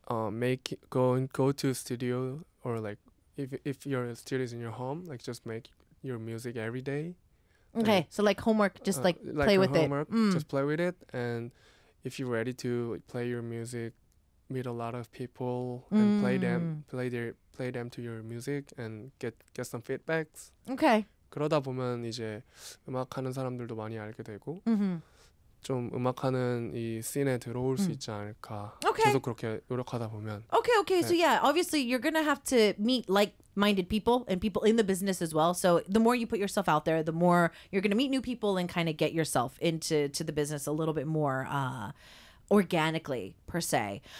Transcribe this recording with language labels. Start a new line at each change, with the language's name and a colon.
English: Make go to studio or like if your studio is in your home, like just make your music every day, Okay, so like homework, just like play like a with it. homework, just play with it. And if you're ready to play your music, meet a lot of people and play them to your music and get some feedbacks. Okay.
Korean: 그러다 보면 이제 음악하는 사람들도 많이 알게 되고. 좀 음악하는 이 씬에 들어올 수 있지 않을까. 계속 그렇게 노력하다 보면.
English: Okay, so yeah, obviously you're gonna have to meet like-minded people and people in the business as well. So the more you put yourself out there, the more you're gonna meet new people and kind of get yourself into the business a little bit more organically per se.